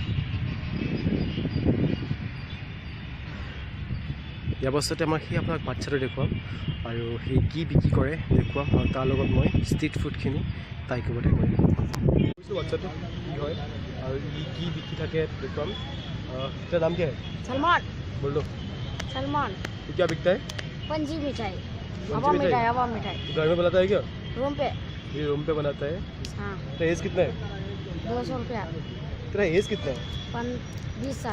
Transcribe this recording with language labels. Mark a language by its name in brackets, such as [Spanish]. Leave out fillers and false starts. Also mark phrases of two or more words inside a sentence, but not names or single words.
[Assamese] ইয়াৰ পাছতে মই সেই আপোনাক বাচ্ছাটো দেখুৱাম, আৰু সেই কি বিক্ৰী কৰে দেখুৱাম, আৰু তাৰ লগত মই ষ্ট্ৰীট ফুডখিনি ট্ৰাই কৰিব ট্ৰাই কৰিম। কৈছোঁ বাচ্ছাটো কি হয় আৰু ই কি বিক্ৰী থাকে দেখুৱাম। [Hindi] इसका नाम क्या है? सलमान। बोल दो। सलमान। तो क्या बिकता है? पंजी मिठाई, कौन सी हवा मिठाई? मिठाई, हवा मिठाई। घर में बनाता है क्या? रूम पे। ये रूम पे बनाता है। हाँ, तेरा एज कितना है? 200 रुपया। तेरा एज कितना है? 20 साल।